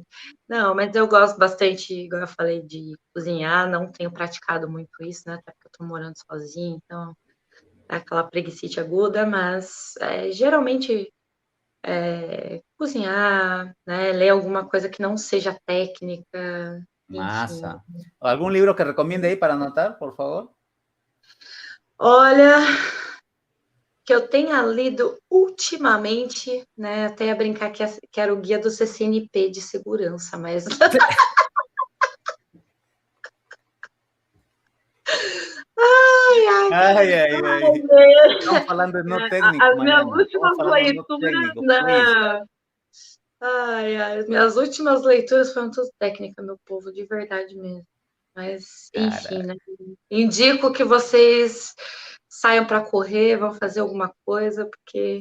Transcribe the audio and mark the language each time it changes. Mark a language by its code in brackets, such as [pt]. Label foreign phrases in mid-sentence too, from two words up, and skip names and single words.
[pt] Não, mas eu gosto bastante, igual eu falei, de cozinhar. Não tenho praticado muito isso, né? Até porque eu tô morando sozinha, então é aquela preguicite aguda, mas geralmente cozinhar, né? Ler alguma coisa que não seja técnica, enfim. Massa. [es] ¿Algún libro que recomiende ahí para anotar, por favor? [pt] Olha, que eu tenha lido ultimamente, né? Até ia brincar que era o guia do CCNP de segurança, mas Ay, ay, ay. [es] Estamos hablando de no técnico, [pt] as minhas [es] Mariana. Estamos [pt] últimas [es] hablando de no [pt] leituras, [es] técnico, please. [pt] não. As minhas últimas leituras foram tudo técnica, meu povo, de verdade mesmo. Mas, enfim, Cara, né? Indico que vocês saiam para correr, vão fazer alguma coisa, porque